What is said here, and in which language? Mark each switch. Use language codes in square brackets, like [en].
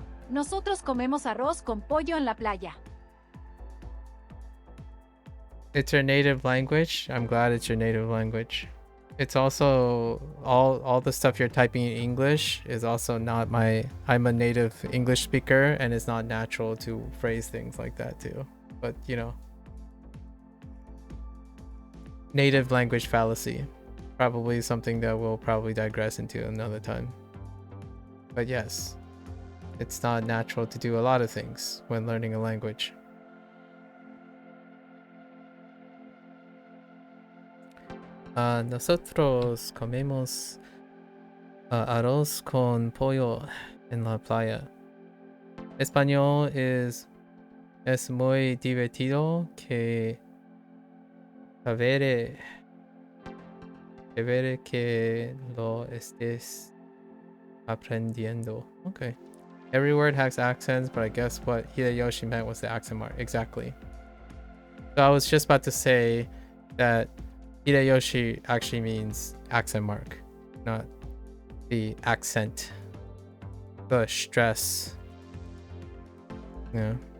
[es] Nosotros comemos arroz con pollo en la playa. [en] It's your native language. I'm glad it's your native language. It's also all the stuff you're typing in English is also not my. I'm a native English speaker, and it's not natural to phrase things like that too. But you know, native language fallacy, probably something that we'll probably digress into another time. But yes, it's not natural to do a lot of things when learning a language. [es] Nosotros comemos arroz con pollo en la playa. Español es muy divertido que saber que lo estés aprendiendo. [en] Okay. Every word has accents, but I guess what Hideyoshi meant was the accent mark. Exactly. So I was just about to say that Hideyoshi actually means accent mark, not the accent, the stress. Yeah.